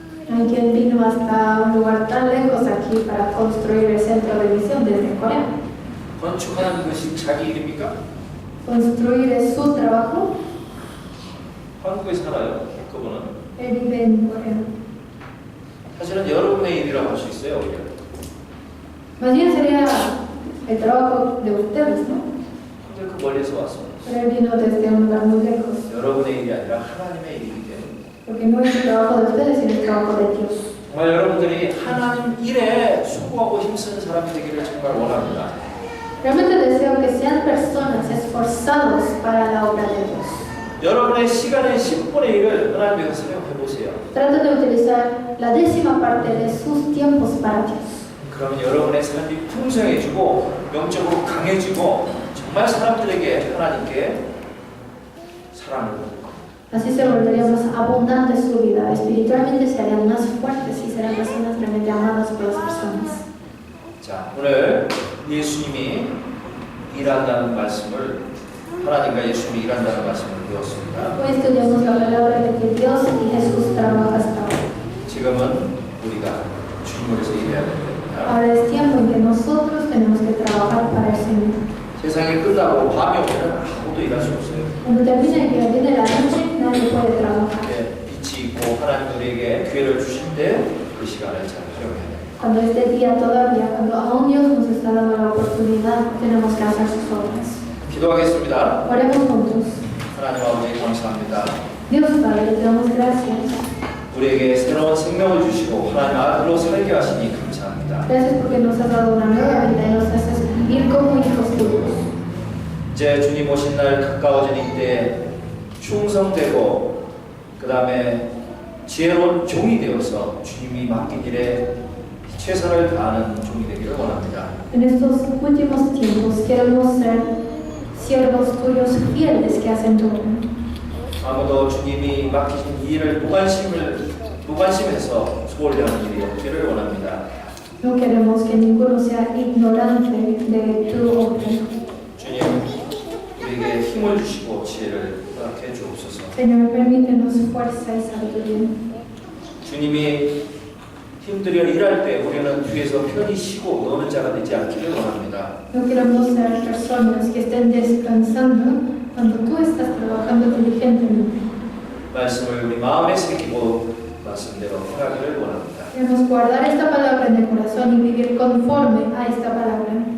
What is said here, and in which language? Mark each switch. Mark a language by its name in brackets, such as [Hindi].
[Spanish] Hay quien vino hasta un lugar tan lejos aquí para construir el centro de misión desde Corea. [Korean] 건축하는 것이 자기 일입니까? [Spanish] Construir es su trabajo. [Korean] 한국에 살아요. 그분은 [Spanish] Él vive en Corea. [Korean] 사실은 여러분의 일이라고 할 수 있어요. 오히려. [Spanish] Más bien sería el trabajo de ustedes, ¿no? [Korean] 근데 그 멀리서 왔습니다. [Spanish] Pero él vino desde un lugar muy lejos. [Korean] 여러분의 일이 아니라 하나님의 일이기 때문에. [Spanish] Porque no es el trabajo de ustedes, sino el trabajo de Dios. [Korean] 정말 여러분들이 하나님 일에 수고하고 힘쓰는 사람이 되기를 정말 원합니다. [Spanish] Realmente deseo que sean personas esforzados para la obra de Dios. [Korean] 여러분의 시간의 10분의 1을 하나님께서 사용해 보세요. [Spanish] Traten de utilizar la 10ª parte de sus tiempos para Dios. [Korean] 그러면 여러분의 삶이 풍성해지고 영적으로 강해지고 정말 사람들에게 하나님께 사랑을 받을 겁니다. [Spanish] Así se volvería más abundante su vida. Espiritualmente se harían más fuertes y serán personas realmente amadas por las personas. [Korean] 자, 오늘 예수님이 일한다는 말씀을 하나님과 예수님이 일한다는 말씀을 배웠습니다. [Spanish] Hoy estudiamos la palabra de que Dios y Jesús trabajan hasta ahora. [Korean] 지금은 우리가 주님으로서 일해야 됩니다. [Spanish] Ahora es tiempo en que nosotros tenemos que trabajar para el Señor. [Korean] 세상이 끝나고 밤이 오면 아무도 일할 수 없어요. [Spanish] Cuando termine la noche, nadie puede trabajar. [Korean] 빛이 있고 또 하나님 우리에게 기회를 주실 때 그 시간을 잘 활용해야 됩니다. [Spanish] Cuando este día todavía, cuando aún Dios nos está dando la oportunidad, tenemos que hacer sus obras. [Korean] 기도하겠습니다. [Spanish] Oremos juntos. [Korean] 하나님 아버지 감사합니다. [Spanish] Dios Padre, te damos gracias. [Korean] 우리에게 새로운 생명을 주시고 하나님 아들로 살게 하시니 감사합니다. [Spanish] Gracias porque nos has dado una nueva vida y nos haces vivir como hijos tuyos. [Korean] 이제 주님 오신 날 가까워진 이때 충성되고 그 다음에 지혜로운 종이 되어서 주님이 맡긴 일에 최선을 다하는 종이 되기를 원합니다. [Spanish] En estos últimos tiempos queremos ser siervos tuyos fieles que hacen tu obra. [Korean] 아무도 주님이 맡기신 이 일을 무관심해서 소홀히 하는 일이 없기를 원합니다. [Spanish] No queremos que ninguno sea ignorante de tu obra. [Korean] 주님, 우리에게 힘을 주시고 지혜를 허락해 주옵소서. [Spanish] Señor, permítenos fuerza y sabiduría. [Korean] 주님이 힘들여 일할 때 우리는 뒤에서 편히 쉬고 노는 자가 되지 않기를 원합니다. [Spanish] No queremos ser personas que estén descansando cuando tú estás trabajando diligentemente. [Korean] 말씀을 우리 마음에 새기고 말씀대로 행하기를 원합니다. [Spanish] Queremos guardar esta palabra en el corazón y vivir conforme a esta palabra.